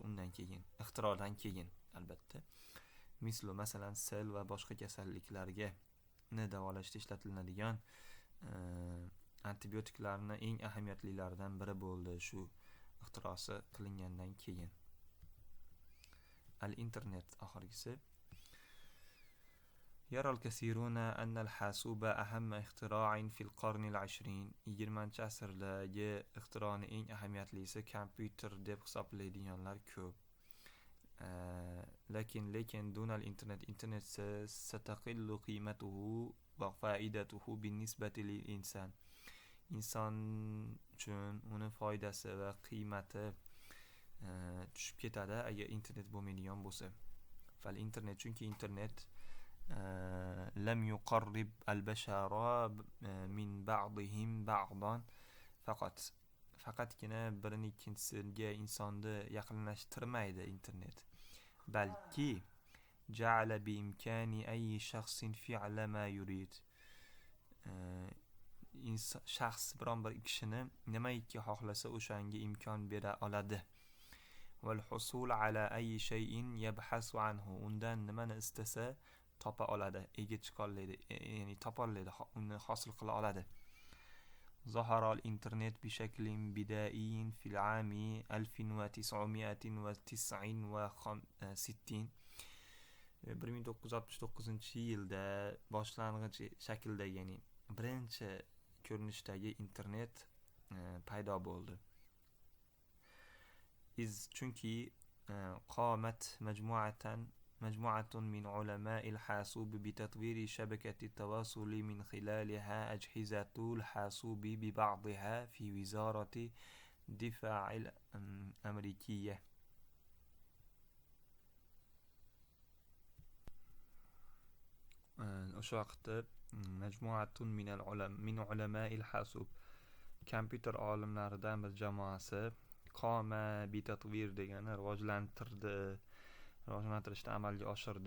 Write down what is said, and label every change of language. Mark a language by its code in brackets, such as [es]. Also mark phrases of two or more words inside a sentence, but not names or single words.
[uz] Undan keyin, ixtirodan keyin albatta. Mislo masalan sel va boshqa kasalliklarga davolashda ishlatiladigan antibiotiklarni eng ahamiyatlilaridan biri bo'ldi shu ixtirosi qilingandan keyin. Al-internet oxirgisi. [ar] يرى الكثيرون أن الحاسوب أهم اختراع في القرن العشرين. [uz] 20-asrdagi ixtironi eng ahamiyatlisi kompyuter deb hisoblaydiganlar ko'p. [ar] lekin دون الإنترنت internet ستقل قيمته وفائدته بالنسبة للإنسان. [uz] inson uchun uni foydasi va qiymati tushib ketadi agar internet bo'lmaydigan bo'lsa. [ar] فالإنترنت, [uz] chunki internet [ar] لم يقرب البشر من بعضهم بعضا, [uz] faqatgina birini ikkinchisiga insonni yaqinlashtirmaydi internet, balki [ar] جعل بإمكان أي شخص فعل ما يريد, [uz] shaxs biron bir kishini nimaiki xohlasa o'shanga imkon bera oladi. [ar] والحصول على أي شيء يبحث عنه, [uz] undan nimani istasa topa oladi, ega chiqa oladi, ya'ni topa oladi, uni hosil qila oladi. [ar] ظهر الإنترنت بشكل بدائي في العام 1969. [uz] 1969-yilda boshlang'ich shaklda, ya'ni birinchi ko'rinishdagi internet paydo bo'ldi. [ar] Chunki qomat مجموعة من علماء الحاسوب بتطوير شبكة التواصل من خلالها أجهزة الحاسوب ببعضها في وزارة الدفاع الأمريكية. [uz] o'sha vaqtda [ar] مجموعة من علماء الحاسوب, [uz] kompyuter olimlaridan bir jamoasi [ar] قام بتطوير [uz] degani rivojlantirishni amalga oshirdi.